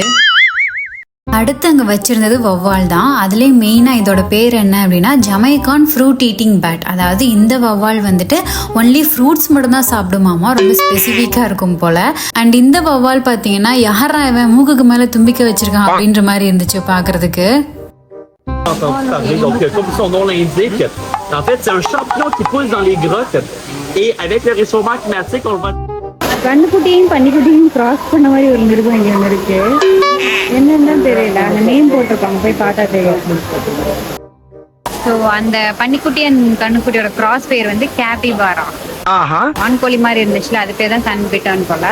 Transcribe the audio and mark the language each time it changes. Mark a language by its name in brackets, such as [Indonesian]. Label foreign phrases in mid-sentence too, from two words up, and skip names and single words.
[Tamil] அடுத்து அங்கே வச்சுருந்தது வவ்வால் தான். அதுலேயும் மெயினாக இதோட பேர் என்ன அப்படின்னா [English] Jamaican fruit eating bat. [Tamil] அதாவது இந்த வவ்வால் வந்துட்டு [English] only fruits [Tamil] மட்டும் தான் சாப்பிடுமாமா. ரொம்ப ஸ்பெசிஃபிக்காக இருக்கும் போல். அண்ட் இந்த வவ்வால் பார்த்தீங்கன்னா யாரா இவன் மூக்குக்கு மேலே தும்பிக்க வச்சிருக்கான் அப்படின்ற மாதிரி இருந்துச்சு பார்க்குறதுக்கு. [French] Comme son nom l'indique, en fait, c'est un champignon qui pousse dans les grottes. Et avec le réchauffement climatique, on le va... [Tamil] கண்ணுக்குட்டியும் பன்னிக்குட்டியும் கிராஸ் பண்ண மாதிரி ஒரு மிருகம் இங்கே ஒன்று இருக்கு. என்னன்னு தெரியல, அந்த நேம் போட்டிருப்பாங்க, போய் பார்த்தா தெரியும். ஸோ அந்த பன்னிக்குட்டி அண்ட் கண்ணுக்குட்டியோட கிராஸ் பேர் வந்து கேபிபாரா. ஆண்கோழி மாதிரி இருந்துச்சுல, அது பேர் தான் சன்பிட்டான் போல.